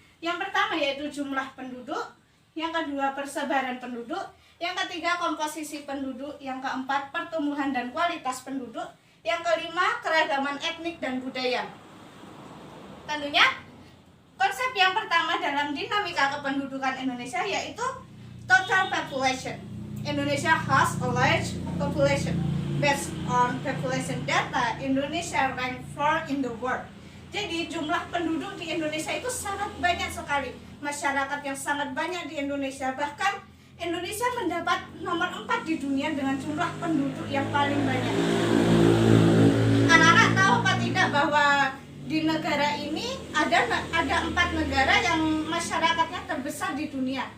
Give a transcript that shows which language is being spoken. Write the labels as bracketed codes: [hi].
[id] Yang pertama yaitu jumlah penduduk, yang kedua persebaran penduduk, yang ketiga komposisi penduduk, yang keempat pertumbuhan dan kualitas penduduk, yang kelima keragaman etnik dan budaya. Tentunya konsep yang pertama dalam dinamika kependudukan Indonesia yaitu total population. [en] Indonesia has a large population. Based on population data, Indonesia rank 4 in the world. [id] Jadi jumlah penduduk di Indonesia itu sangat banyak sekali. Masyarakat yang sangat banyak di Indonesia. Bahkan Indonesia mendapat nomor 4 di dunia dengan jumlah penduduk yang paling banyak. Anak-anak tahu apa tidak bahwa di negara ini ada 4 negara yang masyarakatnya terbesar di dunia.